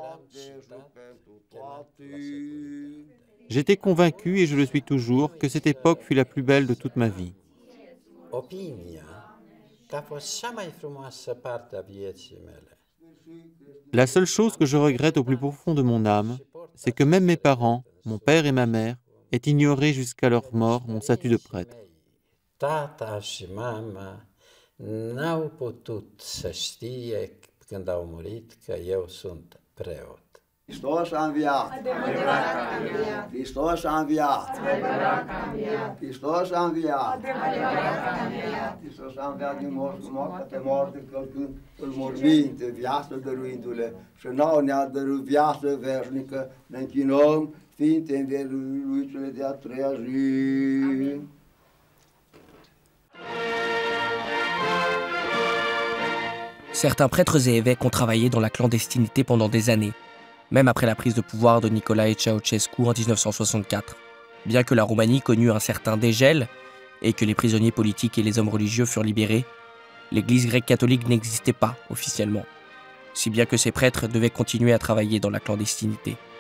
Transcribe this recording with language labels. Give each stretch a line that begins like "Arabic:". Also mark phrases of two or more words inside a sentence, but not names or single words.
French: J'étais convaincu, et je le suis toujours, que cette époque fut la plus belle de toute ma vie. La seule chose que je regrette au plus profond de mon âme, c'est que même mes parents, mon père et ma mère, aient ignoré jusqu'à leur mort mon statut de prêtre.
Romanian: Tata și mama n-au putut să știe când au murit că eu sunt preot. Hristos a înviat! Hristos a înviat! Hristos a înviat! Hristos a înviat din moarte călcând în morminte, viață dăruindu-le și nouă ne-a dăruit viață veșnică, ne închinăm Sfinte învieruițele de a treia zi.
French: Certains prêtres et évêques ont travaillé dans la clandestinité pendant des années, même après la prise de pouvoir de Nicolae Ceausescu en 1964. Bien que la Roumanie connut un certain dégel et que les prisonniers politiques et les hommes religieux furent libérés, l'Église grecque catholique n'existait pas officiellement, si bien que ces prêtres devaient continuer à travailler dans la clandestinité.